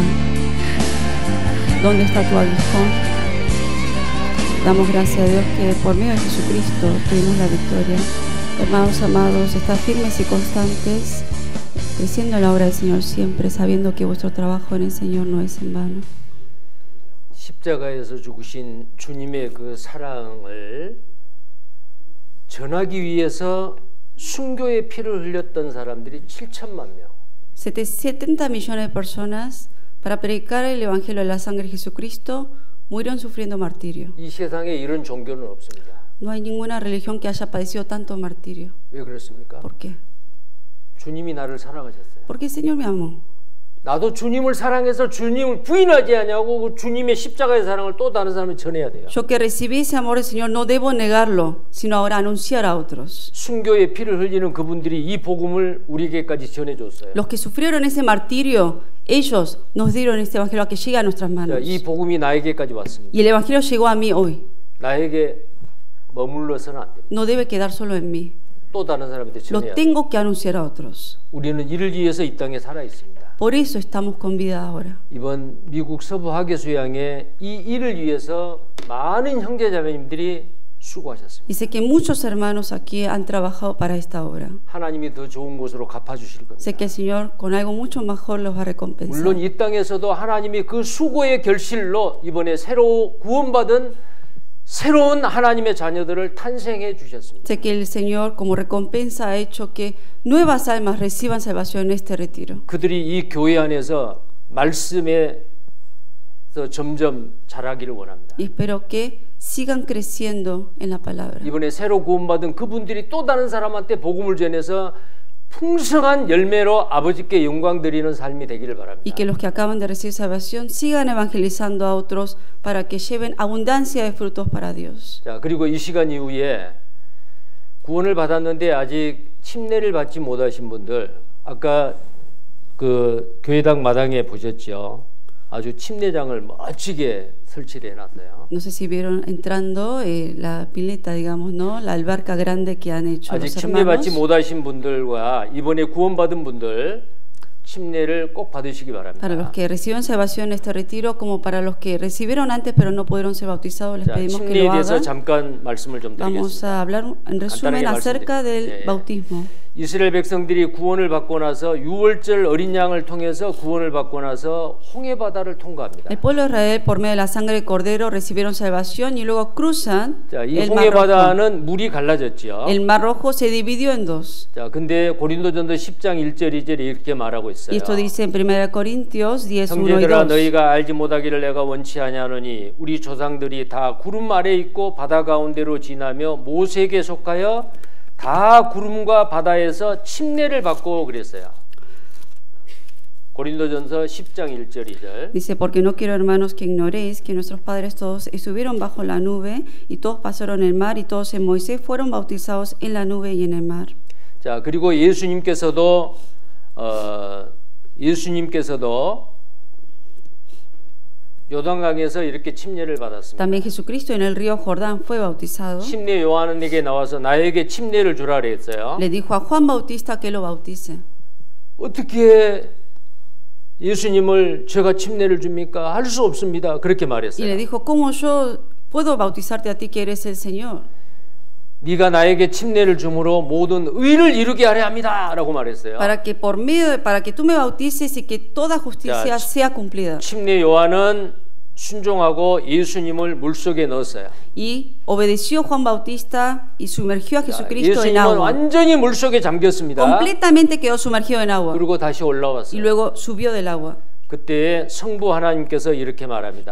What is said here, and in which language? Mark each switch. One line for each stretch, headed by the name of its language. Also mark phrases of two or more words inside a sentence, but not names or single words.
Spanish: ¿Dónde está tu aguijón? Damos gracias a Dios que por medio de Jesucristo tuvimos la victoria. Hermanos amados, estad firmes y constantes, creciendo en la obra del Señor siempre, sabiendo que vuestro trabajo en el Señor no es en vano.
Korean: 십자가에서 죽으신 주님의 그 사랑을 전하기 위해서 순교의 피를 흘렸던 사람들이 7천만 명.
Spanish: 70 millones de personas para predicar el Evangelio de la sangre de Jesucristo murieron sufriendo martirio.
Korean: 이 세상에 이런 종교는 없습니다.
Spanish: No hay ninguna religión que haya padecido tanto martirio.
Korean: 왜 그렇습니까?
Spanish: ¿Por qué?
Korean: 주님이 나를 사랑하셨어요.
Spanish: Porque el Señor me amó.
Korean: 나도 주님을 사랑해서 주님을 부인하지 않냐고 그 주님의 십자가의 사랑을 또 다른 사람에 전해야 돼요.
Spanish: Yo que recibí ese amor del Señor no debo negarlo, sino ahora anunciar a otros.
Korean: 순교의 피를 흘리는 그분들이 이 복음을 우리에게까지 전해줬어요.
Spanish: Los que sufrieron ese martirio, ellos nos dieron este evangelio a que llegue a nuestras manos.
Korean: 이 복음이 나에게까지 왔습니다.
Spanish: Y el evangelio llegó a mí hoy.
Korean: 나에게 머물러서는 안 됩니다.
Spanish: No debe quedar solo en mí.
Korean: 또 다른 사람한테
Spanish: Lo
Korean: 전해야 돼요.
Spanish: tengo que anunciar a otros.
Korean: 우리는 이를 위해서 이 땅에 살아 있습니다.
Spanish: Por eso estamos con vida ahora.
Korean: 이번 미국 서부 하계수양에 이 일을 위해서 많은 형제자매님들이 수고하셨습니다.
Spanish: Y sé que muchos hermanos aquí han trabajado para esta obra.
Korean: 하나님이 더 좋은 곳으로 갚아주실 겁니다.
Spanish: Sé que el Señor con algo mucho mejor los va a recompensar.
Korean: 물론 이 땅에서도 하나님이 그 수고의 결실로 이번에 새로 구원받은 새로운 하나님의 자녀들을 탄생해 주셨습니다.
Spanish: Sé que el Señor como recompensa ha hecho que nuevas almas reciban salvación en este retiro.
Korean: 그들이 이 교회 안에서 말씀에서 점점 자라기를 원합니다.
Spanish: Y espero que sigan creciendo en la palabra.
Korean: 이번에 새로 구원받은 그분들이 또 다른 사람한테 복음을 전해서 풍성한 열매로 아버지께 영광 드리는 삶이 되기를 바랍니다.
Spanish: Y que los que acaban de recibir salvación sigan evangelizando a otros para que lleven abundancia de frutos para Dios.
Korean: 자, 그리고 이 시간 이후에 구원을 받았는데 아직 침례를 받지 못하신 분들, 아까 그 교회당 마당에 보셨죠? 아주 침례장을 멋지게 설치해 놨어요.
Spanish: No sé si vieron entrando la pileta, digamos, ¿no? La alberca grande que han hecho
Korean: 아직
Spanish: los
Korean: 침례 받지
Spanish: hermanos.
Korean: 못하신 분들과 이번에 구원받은 분들 침례를 꼭 받으시기 바랍니다.
Spanish: Para los que recibieron salvación en este retiro, como para los que recibieron antes pero no pudieron ser bautizados, les
Korean: 자,
Spanish: pedimos que
Korean: 침례에
Spanish: lo
Korean: 대해서
Spanish: hagan.
Korean: 잠깐 말씀을 좀
Spanish: Vamos
Korean: 드리겠습니다.
Spanish: a hablar en resumen
Korean: 간단하게
Spanish: acerca del
Korean: 말씀드릴게요.
Spanish: bautismo.
Korean: 이스라엘 백성들이 구원을 받고 나서 유월절 어린 양을 통해서 구원을 받고 나서 홍해 바다를 통과합니다.
Spanish: El pueblo de Israel, por medio de la sangre del cordero, recibieron salvación y luego cruzan
Korean: 자, 이
Spanish: el
Korean: 홍해
Spanish: Mar Rojo.
Korean: 바다는 물이 갈라졌죠.
Spanish: El Mar Rojo se dividió en dos.
Korean: 자, 근데 고린도전서 10장 1절 2절에 이렇게 말하고 있어요.
Spanish: Y esto dice en 1 Corintios 10, 1 y
Korean: 형제들아
Spanish: 2.
Korean: 너희가 알지 못하기를 내가 원치 아니하노니 우리 조상들이 다 구름 아래 있고 바다 가운데로 지나며 모세에게 속하여 다 구름과 바다에서 침례를 받고 그랬어요. 고린도전서 10장 1절 2절.
Spanish: Dice, porque no quiero, hermanos, que ignoréis que nuestros padres todos estuvieron bajo la nube y todos pasaron el mar y todos en Moisés fueron bautizados en la nube y en el mar.
Korean: 자, 그리고 예수님께서도 요단강에서 이렇게 침례를 받았습니다.
Spanish: También Jesucristo en el río Jordán fue bautizado.
Korean: 침례 요한에게 나와서 나에게 침례를 주라 그랬어요.
Spanish: Le dijo a Juan Bautista que lo bautice.
Korean: 어떻게 예수님을 제가 침례를 줍니까? 할 수 없습니다. 그렇게
Spanish: Y le
Korean: 말했어요.
Spanish: dijo, ¿cómo yo puedo bautizarte a ti que eres el Señor?
Korean: 네가 나에게 침례를 줌으로 모든 의를 이루게 하려 합니다라고 말했어요.
Spanish: para que tú me bautices y que toda justicia Ya, sea cumplida.
Korean: 침례 요한은 순종하고 예수님을 물속에 넣었어요.
Spanish: Y obedeció Juan Bautista y sumergió a Jesucristo en
Korean: 예수님은
Spanish: agua.
Korean: 완전히 물속에 잠겼습니다.
Spanish: Completamente quedó sumergido en agua
Korean: 그리고 다시
Spanish: y
Korean: 올라왔어요.
Spanish: luego subió del agua.
Korean: 그때 성부 하나님께서 이렇게 말합니다.